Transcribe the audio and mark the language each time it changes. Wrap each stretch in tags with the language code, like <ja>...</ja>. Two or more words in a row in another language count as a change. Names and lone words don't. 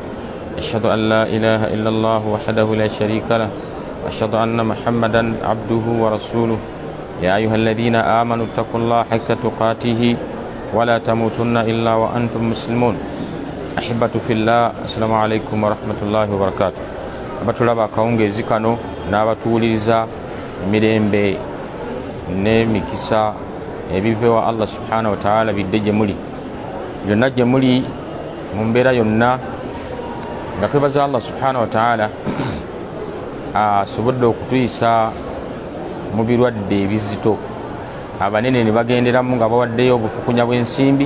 <ar>أشهد أن لا إله إلا الله وحده لا شريك له وأشهد أن محمدا عبده ورسوله. يا أيها الذين آمنوا اتقوا الله حق تقاته ولا تموتن إلا وأنتم مسلمون. أحبتي في الله، السلام عليكم ورحمة الله وبركاته.</ar> <lg>Abatulaba akawungezi kano n'abatuwuliriza emirembe n'emikisa ebivewa Allah</lg> <ar>سبحانه وتعالى</ar> <lg>bidde gye muli. Byonna gye muli mu mbeera yonna nga twebaza Allah</lg> <ar>سبحانه وتعالى</ar> <lg>asobodde okutuyisa mu birwadde ebizito abanene ne bagenderamu nga bawaddeyo obufukunya bw'ensimbi.</lg>